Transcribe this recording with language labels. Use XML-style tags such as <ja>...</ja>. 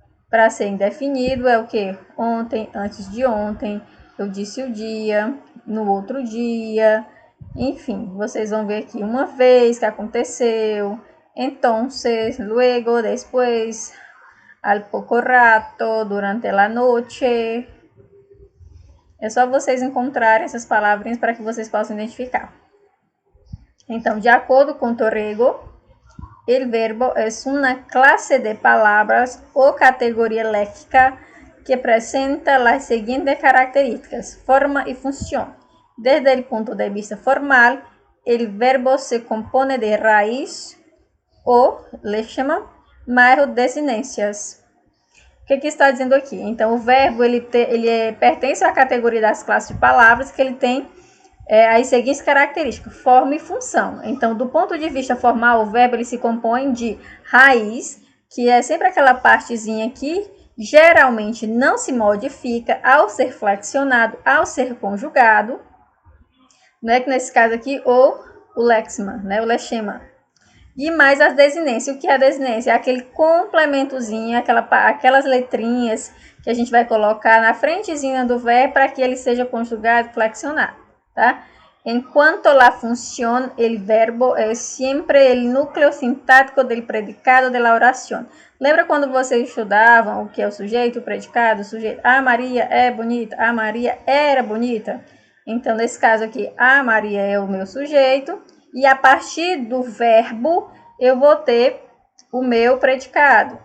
<pt>Para ser indefinido é o que? Ontem, antes de ontem, eu disse o dia, no outro dia, enfim, vocês vão ver aqui uma vez que aconteceu,</pt> <es>entonces, luego, después, al poco rato, durante la noche.</es> <pt>É só vocês encontrarem essas palavrinhas para que vocês possam identificar. Então, de acordo com</pt> <es>Torrego, el verbo es una clase de palabras o categoría léxica que presenta las siguientes características, forma y función. Desde el punto de vista formal, el verbo se compone de raíz o lexema</es> <pt>mais desinências. O que está dizendo aqui? Então, o verbo ele pertence à categoria das classes de palavras que ele tem as seguintes características, forma e função. Então, do ponto de vista formal, o verbo ele se compõe de raiz, que é sempre aquela partezinha que geralmente não se modifica ao ser flexionado, ao ser conjugado, né? Que nesse caso aqui, ou o lexema, né? O lexema. E mais as desinências. O que é a desinência? É aquele complementozinho, aquelas letrinhas que a gente vai colocar na frentezinha do verbo para que ele seja conjugado, flexionado, tá? Enquanto</pt> <es>la función, el verbo es siempre el núcleo sintático del predicado de la oración.</es> <pt>Lembra quando vocês estudavam o que é o sujeito, o predicado, o sujeito? A Maria é bonita, a Maria era bonita. Então, nesse caso aqui, a Maria é o meu sujeito. E a partir do verbo, eu vou ter o meu predicado.</pt>